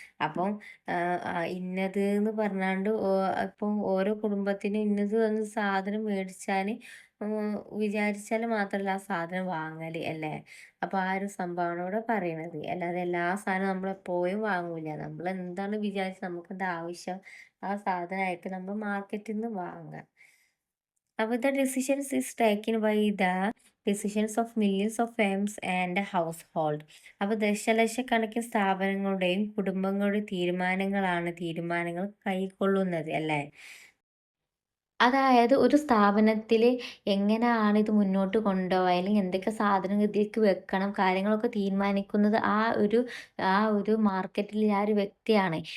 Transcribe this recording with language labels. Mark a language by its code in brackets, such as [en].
[ml] അപ്പം ഇന്നത് എന്ന് പറഞ്ഞാണ്ട് ഇപ്പം ഓരോ കുടുംബത്തിനും ഇന്നത് എന്ന് സാധനം മേടിച്ചാൽ വിചാരിച്ചാൽ മാത്രമല്ല ആ സാധനം വാങ്ങൽ അല്ലേ. അപ്പോൾ ആ ഒരു സംഭവമാണ് ഇവിടെ പറയണത്. അല്ലാതെ എല്ലാ സാധനവും നമ്മളെപ്പോഴും വാങ്ങൂല. നമ്മൾ എന്താണ് വിചാരിച്ചത് നമുക്ക് എന്താ ആവശ്യം ആ സാധനമായിട്ട് നമ്മൾ മാർക്കറ്റിൽ നിന്ന് വാങ്ങുക. [en] അപ്പോൾ the decisions is taken by the decisions of millions of firms and household. [ml] അപ്പോൾ ദശലക്ഷക്കണക്കിന് സ്ഥാപനങ്ങളുടെയും കുടുംബങ്ങളുടെയും തീരുമാനങ്ങൾ കൈക്കൊള്ളുന്നത് അല്ലേ. അതായത് ഒരു സ്ഥാപനത്തിൽ എങ്ങനെയാണ് ഇത് മുന്നോട്ട് കൊണ്ടുപോവുക, അല്ലെങ്കിൽ എന്തൊക്കെ സാധനങ്ങൾ ഇതിലേക്ക് വെക്കണം, കാര്യങ്ങളൊക്കെ തീരുമാനിക്കുന്നത് ആ ഒരു മാർക്കറ്റിൽ ആ ഒരു വ്യക്തിയാണ്.